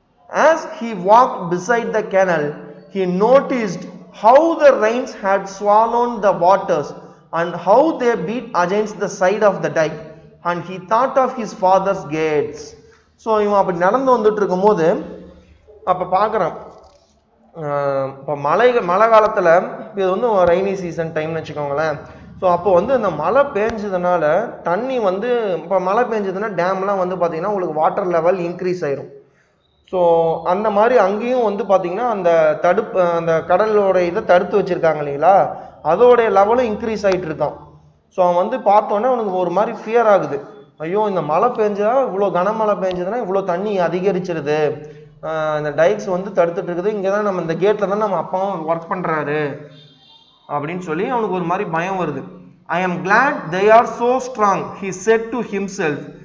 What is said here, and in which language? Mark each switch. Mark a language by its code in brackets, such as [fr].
[en] As he walked beside the canal, he noticed how the rains had swallowed the waters and how they beat against the side of the dike, and he thought of his father's gates. [ta] So இவன் அப்படி நடந்து வந்துட்டு இருக்கும்போது அப்போ பார்க்குறான், இப்போ மழை காலத்தில் இது வந்து ரெய்னி சீசன் டைம்னு வச்சுக்கோங்களேன். ஸோ அப்போ வந்து இந்த மழை பெஞ்சதுனால தண்ணி வந்து இப்போ மழை பெஞ்சதுன்னா டேம்லாம் வந்து பார்த்திங்கன்னா உங்களுக்கு வாட்டர் லெவல் இன்க்ரீஸ் ஆயிரும். ஸோ அந்த மாதிரி அங்கேயும் வந்து பார்த்திங்கன்னா அந்த கடலோட இதை தடுத்து வச்சுருக்காங்க இல்லைங்களா, அதோடைய லெவலும் இன்க்ரீஸ் ஆகிட்டு இருக்கான். ஸோ அவன் வந்து பார்த்தோன்னே அவனுக்கு ஒரு மாதிரி ஃபியர் ஆகுது, ஐயோ இந்த மழை பெஞ்சா இவ்வளோ கனமழை பெஞ்சதுன்னா இவ்வளோ தண்ணி அதிகரிச்சிருது, இந்த டைக்ஸ் வந்து தடுத்துட்டு இருக்குது, இங்கே தான் நம்ம இந்த கேட்டில் தான் நம்ம அப்பாவும் ஒர்க் பண்ணுறாரு அப்படின்னு சொல்லி அவனுக்கு ஒரு மாதிரி பயம் வருது. [en] I am glad they are so strong, he said to himself.